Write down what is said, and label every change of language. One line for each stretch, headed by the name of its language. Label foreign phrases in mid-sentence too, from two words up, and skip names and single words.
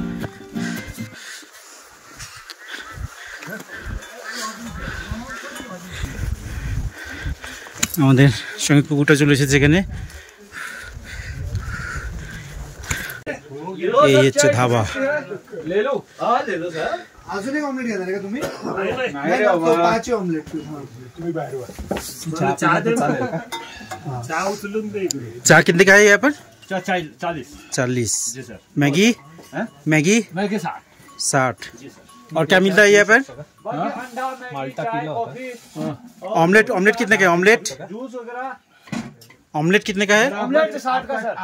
Bangla: আমাদের সঙ্গে কুকুরটা চলে এসেছে এখানে। এই হচ্ছে ধাবা।
Marathi: अजून एक ऑमलेट घेणार का तुम्ही? नाही तो 5 ऑमलेट तुम्ही बाहेर वा. चहा दे ना. चहा उचलून दे इकडे.
Hindi: चहा कितने का है यहाँ पर? 40. जी सर. मैगी? मैगी 60. और क्या मिलता है यहाँ पर? माल्टा किलो. ऑमलेट कितने का है? ऑमलेट जूस वगैरह. ऑमलेट कितने का है? ऑमलेट 60 का सर.